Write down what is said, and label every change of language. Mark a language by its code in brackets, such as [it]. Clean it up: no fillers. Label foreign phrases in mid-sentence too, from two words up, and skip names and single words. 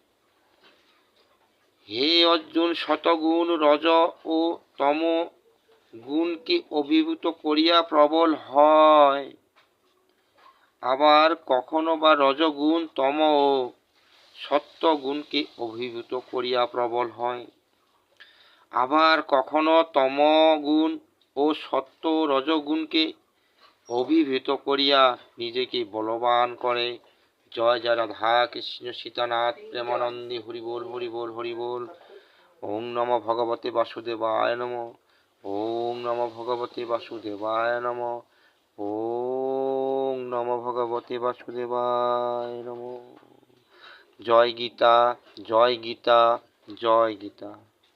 [bn] হে অর্জুন, সতগুণ রজ ও তম গুণকে অভিভূত করিয়া প্রবল হয়, আবার কখনো বা রজগুণ তম ও সত্য গুণকে অভিভূত করিয়া প্রবল হয়, আবার কখনো তম গুণ ও সত্য রজগুণকে অভিভূত করিয়া নিজেকে বলবান করে। জয় জয় রাধা কৃষ্ণ সীতানাথ প্রেমানন্দে হরি বল হরি বল হরি বল। [sa] ॐ नमो भगवते वासुदेवाय नमः। ॐ नमो भगवते वासुदेवाय नमः। ॐ नमो भगवते वासुदेवाय नमः। [bn] জয় গীতা, জয় গীতা, জয় গীতা।